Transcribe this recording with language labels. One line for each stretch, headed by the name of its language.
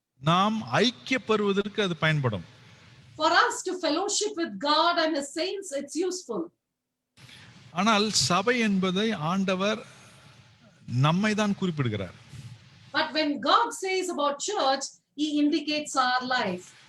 Tamil: நாம் ஐக்கியப்படுவதற்கு அது பயன்படும்.
English: For us to fellowship with God and his saints, it's useful.
Tamil: ஆனால் சபை என்பதை ஆண்டவர் நம்மை தான் குறிப்பிடுகிறார்.
English: But when God says about church, he indicates our life.